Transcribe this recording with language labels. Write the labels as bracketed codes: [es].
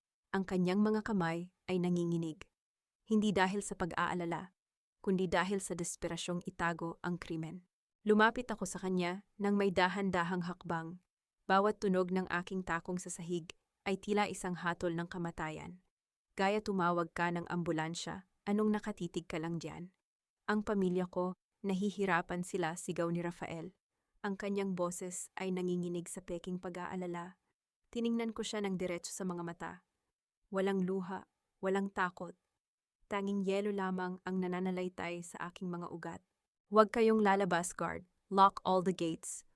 [tl] Ang kanyang mga kamay ay nanginginig. Hindi dahil sa pag-aalala, kundi dahil sa desperasyong itago ang krimen. Lumapit ako sa kanya nang may dahan-dahang hakbang. Bawat tunog ng aking takong sa sahig ay tila isang hatol ng kamatayan. Gaya tumawag ka ng ambulansya, anong nakatitig ka lang diyan? Ang pamilya ko, nahihirapan sila, sigaw ni Rafael. Ang kanyang boses ay nanginginig sa peking pag-aalala. Tiningnan ko siya ng diretso sa mga mata. Walang luha, walang takot. Tanging yelo lamang ang nananalaytay sa aking mga ugat. Huwag kayong lalabas, guard. [en] Lock all the gates.